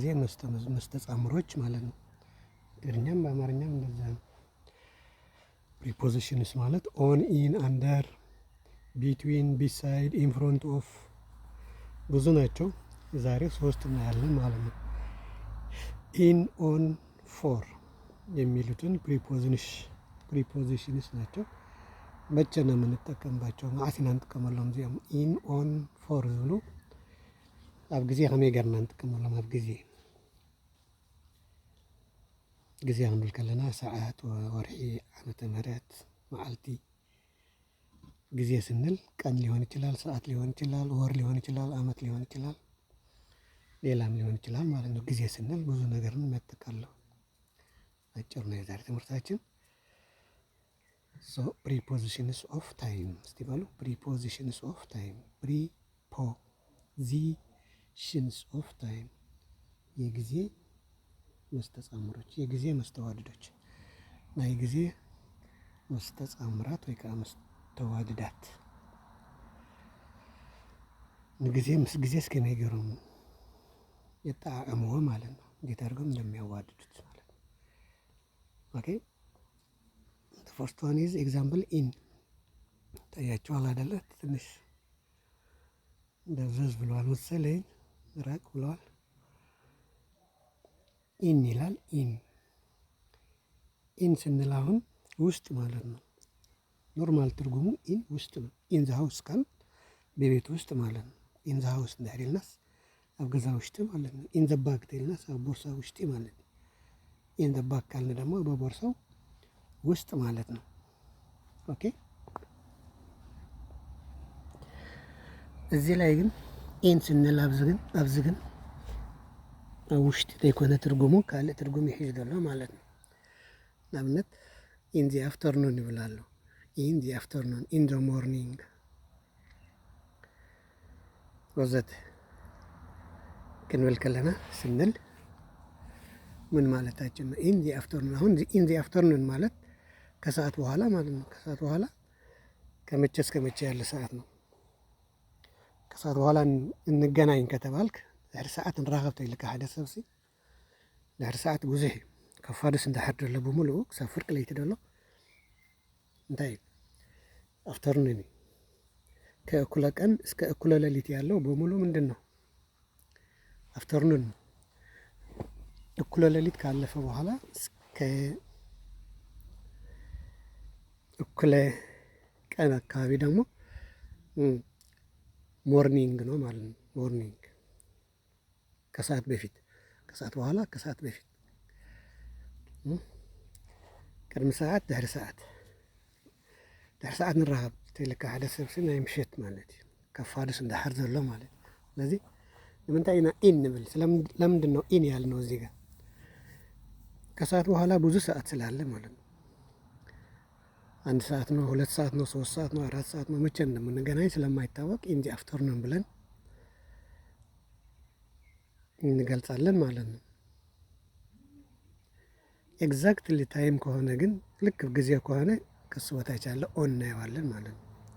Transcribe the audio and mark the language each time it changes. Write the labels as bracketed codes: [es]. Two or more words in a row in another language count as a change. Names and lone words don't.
[am] መስተጻምሮች ማለት ነው። ትግርኛም በአማርኛም እንደዛ ነው። ፕሪፖዚሽንስ ማለት [en] on, in, under, between, beside, in front of [am] ብዙ ናቸው። ዛሬ ሶስት እናያለን ማለት ነው። [en] in, on, for [am] የሚሉትን ፕሪፖዚሽንስ ናቸው። መቼ ነው የምንጠቀምባቸው? [ti] ማዕሲና እንጥቀመሎም እዚኦም [en] in, on, for [ti] ዝብሉ ኣብ ጊዜ ከመይ ጌርና እንጥቀመሎም? ኣብ ጊዜ ክንብል ከለና ሰዓት፣ ወርሒ፣ ዓመተ ምህረት፣ መዓልቲ። [am] ጊዜ ስንል ቀን ሊሆን ይችላል፣ ሰዓት ሊሆን ይችላል፣ ወር ሊሆን ይችላል፣ አመት ሊሆን ይችላል፣ ሌላም ሊሆን ይችላል ማለት ነው። ጊዜ ስንል ብዙ ነገርን የሚያጠቃልለው አጭር ነው የዛሬ ትምህርታችን። [en] prepositions of time [am] እስቲ በሉ። [en] prepositions of time፣ prepositions of time [am] የጊዜ መስተጻምሮች፣ የጊዜ መስተዋድዶች፣ [ti] ናይ ጊዜ መስተጻምራት ወይ ከዓ መስተዋድዳት ንጊዜ ምስ ጊዜ እስከመይ ገይሮም የጠቃቀምዎ [am] ማለት ነው። እንዴት አድርገው እንደሚያዋድዱት ማለት ነው። [en] okay first one is example in። [am] ታያችኋል አይደለ? ትንሽ ደብዘዝ ብለዋል መሰለኝ፣ ራቅ ብለዋል። ኢን ይላል። ኢን ስንል አሁን ውስጥ ማለት ነው። ኖርማል ትርጉሙ ኢን ውስጥ ነው። [en] in the house [am] ካል በቤት ውስጥ ማለት ነው። [en] in the house [ti] እንዳይልናስ ኣብ ገዛ ውሽጢ [am] ማለት ነው። [en] in the bag [ti] ተይልናስ ኣብ ቦርሳ ውሽጢ [am] ማለት ነው። [en] in the bag [am] ካልን ደግሞ በቦርሳው ውስጥ ማለት ነው። ኦኬ [ti] እዚህ ላይ ግን ኢን ስንል ኣብዚ ግን ውሽጢ ዘይኮነ ትርጉሙ ካልእ ትርጉም ይሕዝ ዘሎ ማለት ነው። ንኣብነት [en] in the afternoon [ti] ይብላሉ። [en] in the afternoon፣ in the morning [ti] ወዘተ ክንብል ከለና [am] ስንል ምን ማለታችን ነው? [en] in the afternoon። [am] አሁን [en] in the afternoon [am] ማለት ከሰዓት በኋላ ማለት ነው። ከሰዓት በኋላ ከመቼ እስከ መቼ ያለ ሰዓት ነው? ከሰዓት በኋላ እንገናኝ ከተባልክ [ti] ድሕሪ ሰዓት ንራኸብ ተይልካ ሓደ ሰብሲ ድሕሪ ሰዓት ብዙሕ ከፋድስ እንዳሕር ደሎ ብምሉኡ ክሳብ ፍርቂ ለይቲ ደሎ እንታይ አፍተርኑን እዩ። [am] ከእኩለ ቀን እስከ እኩለ ሌሊት ያለው በሙሉ ምንድን ነው? አፍተርኑን ነው። እኩለ ሌሊት ካለፈ በኋላ እስከ እኩለ ቀን አካባቢ ደግሞ ሞርኒንግ ነው ማለት ነው። ሞርኒንግ ከሰዓት በፊት፣ ከሰዓት በኋላ፣ ከሰዓት በፊት፣ [ti] ቅድሚ ሰዓት፣ ድሕሪ ሰዓት። ድሕሪ ሰዓት ንራኸብ ተይልካ ሓደ ሰብሲ ናይ ምሸት ማለት እዩ። ከፋድስ እንዳሕር ዘሎ ማለት እዩ። ስለዚ ንምንታይ ኢና ኢን ንብል? [am] ለምንድን ነው ኢን ያልነው? እዚህ ጋር ከሰዓት በኋላ ብዙ ሰዓት ስላለ ማለት ነው። 1 ሰዓት ነው፣ 2 ሰዓት ነው፣ 3 ሰዓት ነው፣ 4 ሰዓት ነው፣ መቼ እንደምንገናኝ ስለማይታወቅ [en] in the afternoon [am] ብለን እንገልጻለን ማለት ነው። [en] exactly time [am] ከሆነ ግን ልክ ጊዜ ከሆነ ከሱ በታች ያለ ኦን እናየዋለን ማለት ነው።